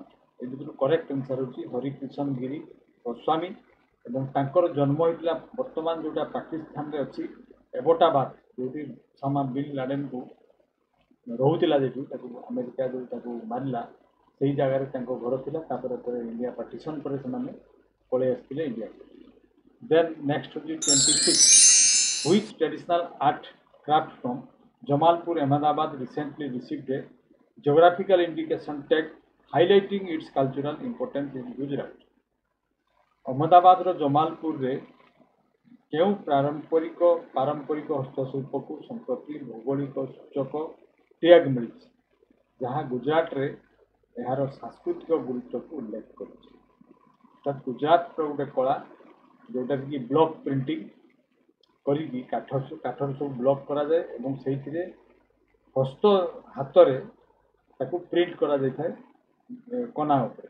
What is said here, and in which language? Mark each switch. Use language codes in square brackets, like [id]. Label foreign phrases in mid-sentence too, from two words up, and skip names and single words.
[or] ଏ ଭିତରୁ [en] correct answer [or] ହେଉଛି ହରିକୃଷ୍ଣ ଗିରି ଗୋସ୍ୱାମୀ ଏବଂ ତାଙ୍କର ଜନ୍ମ ହୋଇଥିଲା ବର୍ତ୍ତମାନ ଯେଉଁଟା ପାକିସ୍ତାନରେ ଅଛି ଏବୋଟାବାଦ, ଯେଉଁଠି ଓସାମା ବିନ୍ ଲାଡେନକୁ ରହୁଥିଲା, ଯେହେତୁ ତାକୁ ଆମେରିକା ଯେଉଁ ତାକୁ ମାରିଲା ସେହି ଜାଗାରେ ତାଙ୍କ ଘର ଥିଲା। ତାପରେ ଇଣ୍ଡିଆ ପାର୍ଟିସନ୍ ପରେ ସେମାନେ ପଳେଇ ଆସିଥିଲେ ଇଣ୍ଡିଆକୁ। [en] then next [or] ହେଉଛି 26, [en] which traditional art craft from Jamalpur, Ahmedabad recently received a geographical indication tag highlighting its cultural importance in Gujarat. [or] ଅହମ୍ମଦାବାଦର ଜମାଲପୁରରେ କେଉଁ ପାରମ୍ପରିକ ହସ୍ତଶିଳ୍ପକୁ ସମ୍ପ୍ରତି ଭୌଗୋଳିକ ସୂଚକ ଟ୍ୟାଗ୍ ମିଳିଛି, ଯାହା ଗୁଜରାଟରେ ଏହାର ସାଂସ୍କୃତିକ ଗୁରୁତ୍ୱକୁ ଉଲ୍ଲେଖ କରୁଛି। ଅର୍ଥାତ୍ ଗୁଜରାଟର ଗୋଟେ କଳା ଯେଉଁଟାକି କି [en] block printing [or] କରିକି କାଠର ସବୁ ବ୍ଲକ୍ କରାଯାଏ ଏବଂ ସେଇଥିରେ ହାତରେ ତାକୁ ପ୍ରିଣ୍ଟ କରାଯାଇଥାଏ କନା ଉପରେ।